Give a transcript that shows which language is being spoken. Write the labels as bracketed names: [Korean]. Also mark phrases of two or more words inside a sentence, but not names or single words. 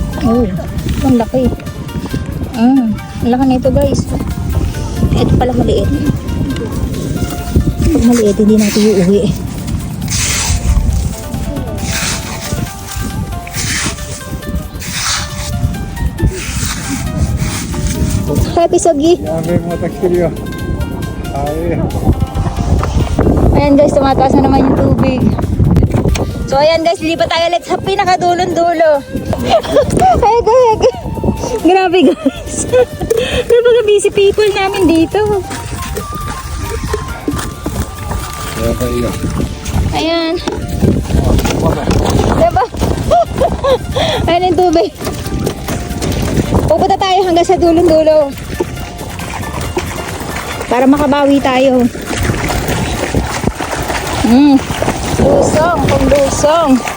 [Filipino] Oh, ang laki. Ang laki na ito guys. Ito pala maliit. Pag maliit, hindi natin iuwi. Happy Sogi. [Japanese] やべえ、また来てるよ。あれ。 [Filipino] Ayan guys, tumataas na naman yung tubig. So ayan guys, lipat tayo ulit sa pinakadulon-dulo. Ay, grabe guys. Napaka [English] busy people [Filipino] namin dito. [Japanese] やばいよ。 [Filipino] Ayan. Diba? Ayan yung tubig. Pupunta tayo hanggang sa dulong-dulo. Para makabawi tayo. Lusong, kung lusong.